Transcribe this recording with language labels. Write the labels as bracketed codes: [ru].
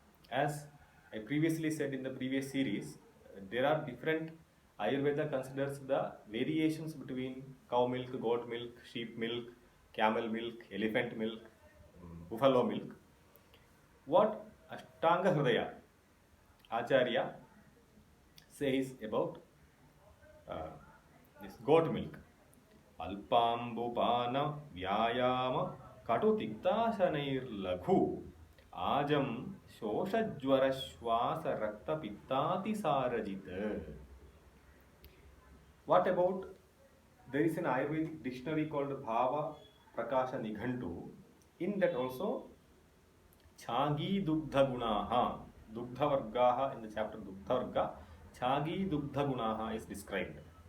[en] As I previously said in the previous series, there are different Ayurveda considers the variations between cow milk, goat milk, sheep milk, camel milk, elephant milk, buffalo milk. What Ashtanga Hridaya Acharya says about uh, this goat milk. [sa] अल्पाम्बुपान व्यायाम कटुतिक्ताशनैर्लघु आजम शोषज्वर श्वास रक्तपित्तातिसारजित. [en] What about, there is an Ayurvedic dictionary called Bhava Prakasha Nighantu. In that also Chagi Dugdha Gunaha, Dugdha Vargaha, in the chapter Dugdha Varga, Chagi Dugdha Gunaha is described.